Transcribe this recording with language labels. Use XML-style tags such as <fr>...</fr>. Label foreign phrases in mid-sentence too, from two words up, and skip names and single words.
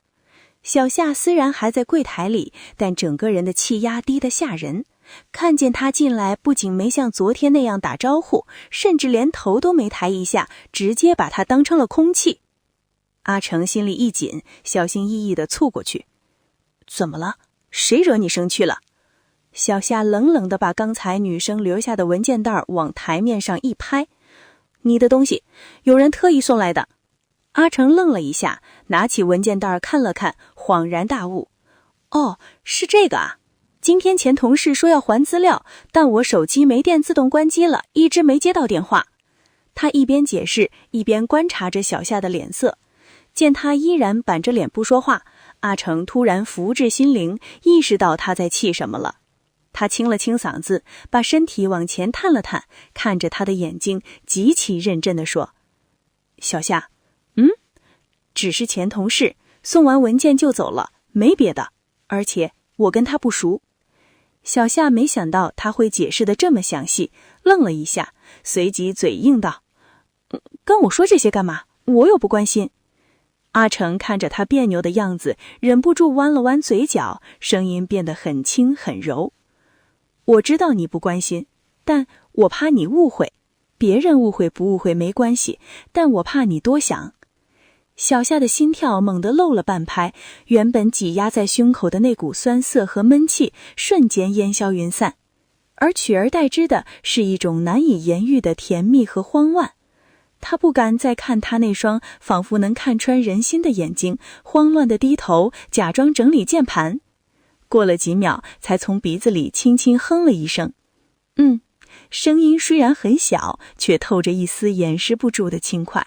<zh>小夏雖然還在櫃檯裡，但整個人的氣壓低得嚇人。看見他進來，不僅沒像昨天那樣打招呼，甚至連頭都沒抬一下，直接把他當成了空氣。阿成心裡一緊，小心翼翼地湊過去：“ 怎麼了？誰惹你生氣了？” 小夏冷冷地把剛才女生留下的文件袋往台面上一拍：“你的東西，有人特意送来的。” 阿成愣了一下，拿起文件袋看了看，恍然大悟：“哦，是這個啊！今天前同事說要還資料，但我手機沒電自動關機了，一直沒接到電話。” 他一邊解釋，一邊觀察着小夏的臉色。見他依然板着臉不說話，阿成突然福至心靈，意識到他在氣什麼了。他清了清嗓子，把身體往前探了探，看着他的眼睛，極其認真地說：“小夏，只是前同事，送完文件就走了，沒別的，而且我跟他不熟。” 小夏沒想到他會解釋得這麼詳細，愣了一下，隨即嘴硬道：“跟我說這些幹嘛？我又不關心。” 阿成看着他彆扭的樣子，忍不住彎了彎嘴角，聲音變得很輕很柔：“我知道你不關心，但我怕你誤會。別人誤會不誤會沒關係，但我怕你多想。” 小夏的心跳猛地漏了半拍，原本擠壓在胸口的那股酸澀和悶氣瞬間煙消雲散，而取而代之的是一種難以言喻的甜蜜和慌亂。他不敢再看他那雙仿佛能看穿人心的眼睛，慌亂地低頭，假裝整理鍵盤。過了幾秒，才從鼻子裡輕輕哼了一聲。聲音雖然很小，卻透着一絲掩飾不住的輕快。</zh>